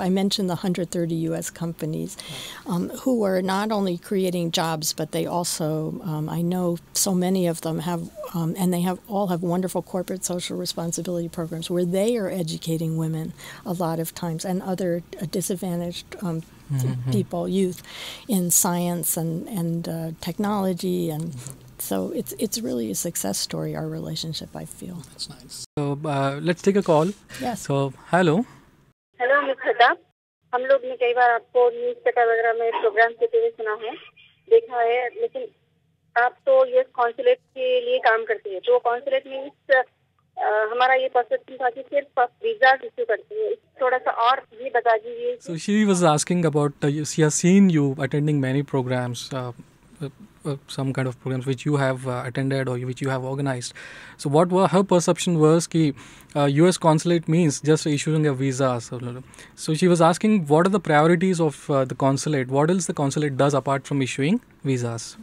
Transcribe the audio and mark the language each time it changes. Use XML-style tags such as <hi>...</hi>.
<en>I mentioned the 130 U.S. companies who are not only creating jobs, but they also, I know so many of them have, and they all have wonderful corporate social responsibility programs where they are educating women a lot of times, and other disadvantaged people, youth, in science and technology, and so it's really a success story, our relationship, I feel. That's nice. So let's take a call. Yes. So hello.</en> <hi>Hello miss खड्डा, हम लोग ने कई बार आपको news paper वगैरह में programme देते हुए सुना है, देखा है, लेकिन आप तो ये कॉन्सुलेट के लिए काम करती है, तो कॉन्सुलेट में हमारा ये परसेप्शन था कि सिर्फ वीजा इश्यू करती है, थोड़ा सा और ये बता दीजिए.</hi> <en>So she was asking about she has seen you attending many programs, some kind of programs which you have attended or which you have organized. So what her perception was कि U.S. consulate means just issuing a visa. So she was asking what are the priorities of the consulate? What else the consulate does apart from issuing visas?</en>